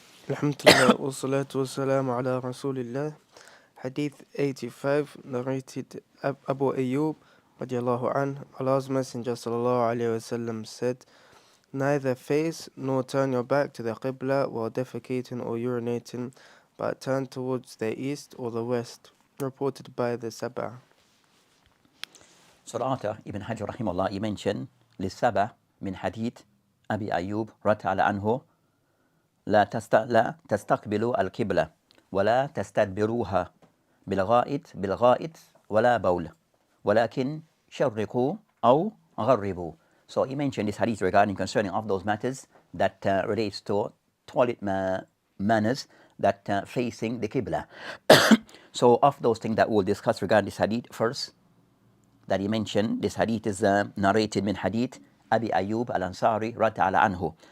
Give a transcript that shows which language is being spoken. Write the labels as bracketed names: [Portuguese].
[English] Alhamdulillah, wa salatu wa salamu ala rasulillah. Hadith 85, narrated Abu Ayub radiallahu anh. Allah's Messenger sallallahu alayhi wa sallam said, "Neither face nor turn your back to the Qiblah while defecating or urinating, but turn towards the east or the west." Reported by the Sab'a. So the author, Ibn Hajar rahimahullah, he mentioned [Arabic] للسبع من حديث أبي أيوب رضي الله عنه لا تستقبلوا القبلة ولا تستدبروها بالغائط ولا بول ولكن شرقوا أو غربوا. [English] So he mentioned this hadith regarding concerning of those matters that relates to toilet manners that facing the Qibla. So of those things that we'll discuss regarding this hadith, first that he mentioned, this hadith is narrated min hadith Abi Ayub al-Ansari radiyallahu anhu.